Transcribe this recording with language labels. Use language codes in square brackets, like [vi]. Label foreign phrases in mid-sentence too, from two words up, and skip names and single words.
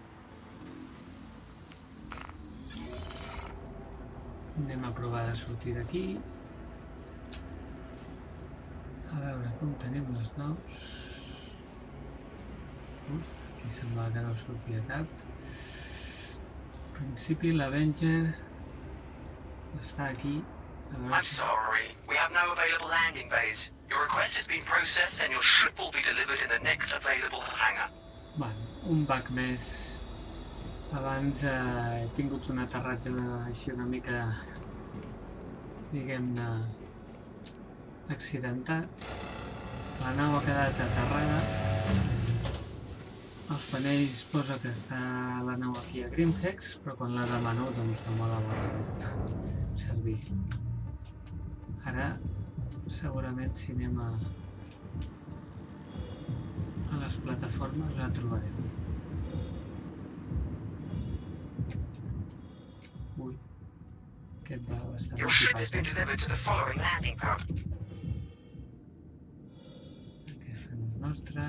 [ca] Anem a provar de sortir d'aquí. A veure com tenim les naus. Aquí sembla que no sortia cap. En principi l'Avenger està aquí. [en] I'm sorry, we have no available landing bays. Your request has been processed and your ship will be delivered in the next available hangar. [ca] Bueno, un bug més. Abans he tingut un aterratge així una mica, diguem-ne, accidentat. La nau ha quedat aterrada. Els panells posa que està la nau aquí a Grimhex, però quan la demano doncs no me la volen servir. Ara, segurament si anem a les plataformes la trobarem. Ui, aquest va bastant [en] Your ship has been delivered to the following landing pad. [ca] Aquesta no és nostra.